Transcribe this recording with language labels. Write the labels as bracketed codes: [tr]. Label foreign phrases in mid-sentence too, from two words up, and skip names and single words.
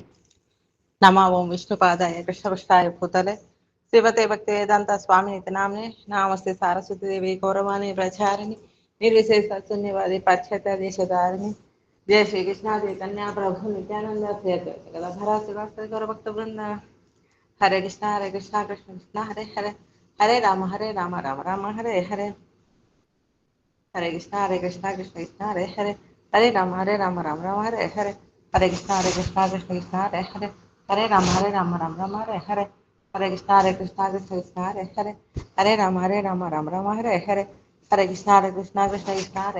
[sa] నమో ఓం విష్ణుపాదాయ కృష్ణపృష్ఠాయ భూతలే శ్రీమతే భక్తి వేదాంత స్వామి నితి నామ్నే నామస్తే సారస్వతి దేవి గౌరవాణి ప్రచారిణి నిర్విశేష శూన్యవాది పాశ్చాత్య దేశధారిణి జయ శ్రీకృష్ణ చైతన్య ప్రభు నిత్యానంద శ్రీ అద్వైత గదాధర శ్రీవాసరి గౌర భక్త బృంద. హరే కృష్ణ కృష్ణ కృష్ణ హరే హరే హరే రామ రామ రామ హరే హరే హరే కృష్ణ కృష్ణ కృష్ణ హరే హరే హరే రామ రామ రామ హరే హరే హరే కృష్ణ కృష్ణ కృష్ణ హరే హరే హరే రామ రామ రామ హరే హరే హరే కృష్ణ కృష్ణ కృష్ణ హరే హరే హరే రామ రామ రామ హరే హరే హరే కృష్ణ కృష్ణ కృష్ణ హరే